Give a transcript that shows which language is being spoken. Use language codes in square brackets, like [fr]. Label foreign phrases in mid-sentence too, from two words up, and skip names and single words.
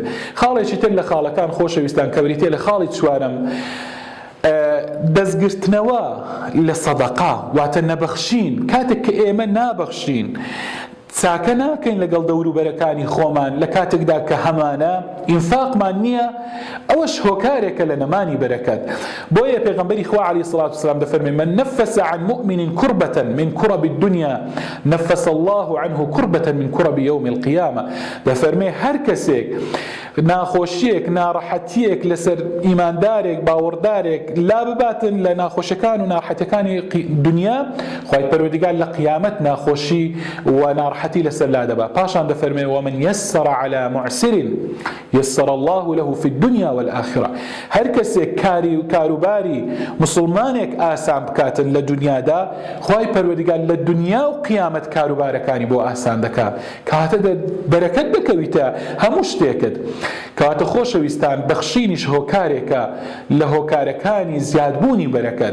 [ckb] خاڵێکی تر لە خاڵەکان خۆشەویستان کە بریتیە لە خاڵی چوارەم دەستگرتنەوە لە سەدەقا واتە نەبەخشین. کاتێک کە ئێمە نابەخشین چاکە ناکەین لەگەڵ دەوروبەرەکانی خۆمان لە کاتێکدا کە هەمانە ئینفاقمان نییە، ئەوەش هۆکارێکە لە نەمانی بەرەکەت. بۆیە پێغەمبەری خوا [ar] عەلەیهی سەڵات وسەلام دەفەرمێ من نفس عن مؤمن كربة من كرب الدنيا نفس الله عنه كربة من كرب يوم القيامة. [ckb] دەفەرمێ هەر کەسێک ناخۆشیەک ناڕەحەتیەک لەسەر ئیماندارێک باوەڕدارێک لا بباتن لە ناخۆشیەکان و ناڕەحەتیەکانی دنیا، خوای پەروەردگار لە قیامەت ناخۆشی و ناڕەحەتی لەسەر لا دەبا. پاشان دەفەرمێ [ar] ومن يسر على معسر يسر الله له في الدنيا والآخرة. [ckb] هەر کەسێک کاروباری مسلمانێک ئاسان بکاتن لە دنیادا، خوای پەروەردگار لە دنیا و قیامەت کاروبارەکانی بۆ ئاسان دەکات، کاتە بەرەکەت دەکەویتە هەموو شتێکت. کەواتە خۆشەویستان بەخشینیش هۆکارێکە لە هۆکارەکانی زیادبوونی بەرەکەت.